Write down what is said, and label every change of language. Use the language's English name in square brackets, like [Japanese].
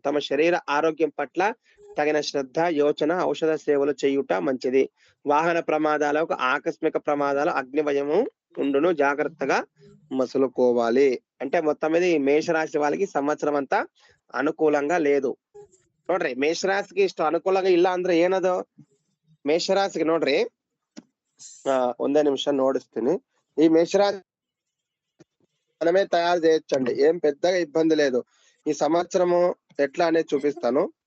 [Telugu] తమ శరీర ఆరోగ్యం పట్ల తగిన శ్రద్ధ, యోచన, ఔషధ సేవలు చేయుట మంచిది. వాహన ప్రమాదాలకు, ఆకస్మిక ప్రమాదాలు, అగ్నిభయము ఉండును. జాగ్రత్తగా మసులుకోవాలి. అంటే మొత్తం మీద ఈ మేషరాశి వాళ్ళకి సంవత్సరం అంతా ಅನುಕೂಲಂಗ లేదు. [Kannada] ನೋಡ್ರಿ ಮೇಷರಾಶಿಗೆ ಇಷ್ಟು ಅನುಕೂಲಂಗ ಇಲ್ಲ ಅಂದ್ರೆ ಏನದು? ಮೇಷರಾಶಿಗೆ ನೋಡ್ರಿ, ಒಂದೇ ನಿಮಿಷ ನೋಡಿಸ್ತೀನಿ. [Telugu] ఈ మేషరాశి మనమే తయారు చేయొచ్చండి, ఏం పెద్దగా ఇబ్బంది లేదు. ఈ సంవత్సరము ఎట్లా అనేది చూపిస్తాను.